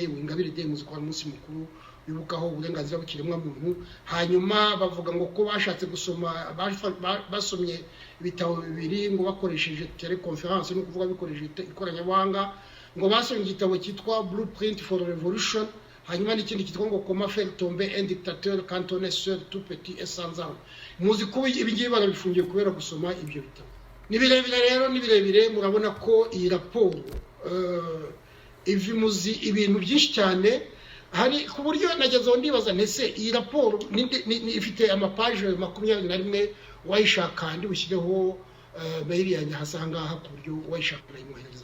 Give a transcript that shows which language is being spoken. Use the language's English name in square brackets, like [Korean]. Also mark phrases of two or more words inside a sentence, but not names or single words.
[Kinyarwanda] Ingabire Day muzi ko ari umunsi mukuru bibukaho uburenganzira bw'ikiremwa muntu. Hanyuma bavuga ngo ko bashatse gusoma basomye ibitabo bibiri ngo bakoresheje teleconference, no kuvuga bikoresheje ikoranabuhanga, ngo basomye igitabo cyitwa Blueprint for Revolution, hanyuma n'ikindi cyitwa ngo Comment faire tomber un dictateur quand on est seul, tout petit et sans armes. Muzi ko ibingibi barabifungiye kubera gusoma ibyo bitabo. Ni birebire murabona ko iyi raporo ivimuzi ibintu byinshi cyane, hari ku buryo nagezeho ndibaza nese iyi raporo ifite amapaje 21 wayishaka ndi bushyireho mail yanjye hasanga ku buryo wayishaka nayimuhereza.